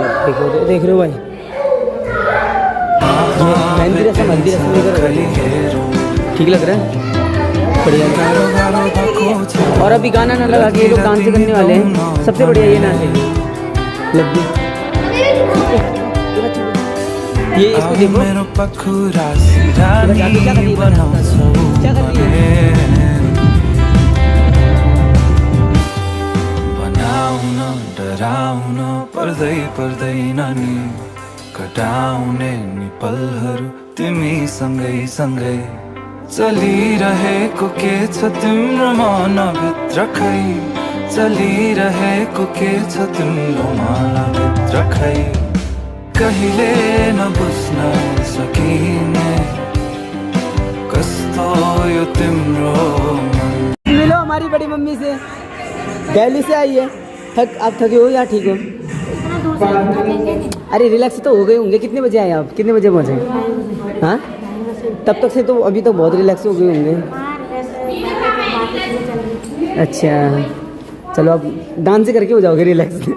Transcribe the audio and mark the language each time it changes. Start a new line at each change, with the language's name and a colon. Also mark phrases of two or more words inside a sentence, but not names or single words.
Hindi: देखो देख रहे हो भाई, मेहंदी रस्म हल्दी रस्म ठीक लग रहा है, बढ़िया। और अभी गाना ना लगा के ये लोग डांस करने वाले हैं, सबसे बढ़िया ये नाच है लड्डू। ये इसको देखो क्या कर रही है।
Nepali: पर्दै नानी कटाउने नि पलहरू तिमी सँगै चलिरहेको के छ तिम्रो मनभित्र खै, चलिरहेको के छ तिम्रो मनभित्र खै, कहिले नबुझ्न सकिने कस्तो यो तिम्रो मन।
Hindi: मिलो हमारी बड़ी मम्मी से, दिल्ली से आई है। आप थके हो या ठीक हो? अरे रिलैक्स तो हो गए होंगे। कितने बजे आए आप? कितने बजे पहुँचे? हाँ तब तक से तो अभी तो बहुत रिलैक्स हो गए होंगे। अच्छा चलो अब डांस करके हो जाओगे रिलैक्स।